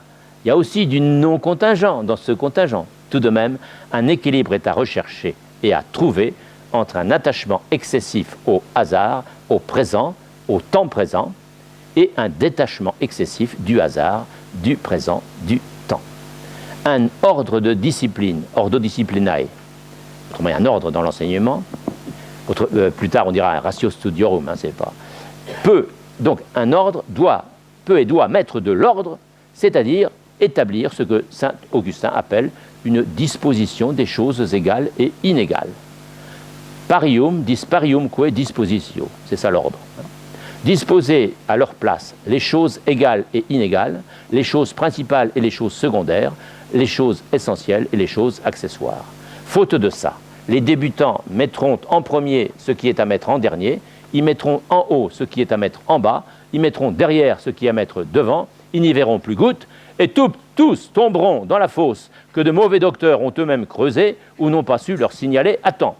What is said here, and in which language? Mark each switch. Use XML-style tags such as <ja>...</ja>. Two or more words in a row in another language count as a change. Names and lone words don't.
<fr>Il y a aussi du non-contingent dans ce contingent. Tout de même, un équilibre est à rechercher et à trouver entre un attachement excessif au hasard, au présent, au temps présent, et un détachement excessif du hasard, du présent, du temps. Un ordre de discipline,</fr> <la>ordo disciplinae,</la> <fr>autrement un ordre dans l'enseignement, plus tard on dira un</fr> <la>ratio studiorum,</la> <fr>hein, c'est pas, donc un ordre peut et doit mettre de l'ordre, c'est-à-dire établir ce que saint Augustin appelle une disposition des choses égales et inégales.</fr> <la>Parium dispariumque dispositio,</la> <fr>c'est ça l'ordre. Disposer à leur place les choses égales et inégales, les choses principales et les choses secondaires, les choses essentielles et les choses accessoires. Faute de ça, les débutants mettront en premier ce qui est à mettre en dernier, ils mettront en haut ce qui est à mettre en bas, ils mettront derrière ce qui est à mettre devant, ils n'y verront plus goutte, et tous tomberont dans la fosse que de mauvais docteurs ont eux-mêmes creusée ou n'ont pas su leur signaler à temps.</fr>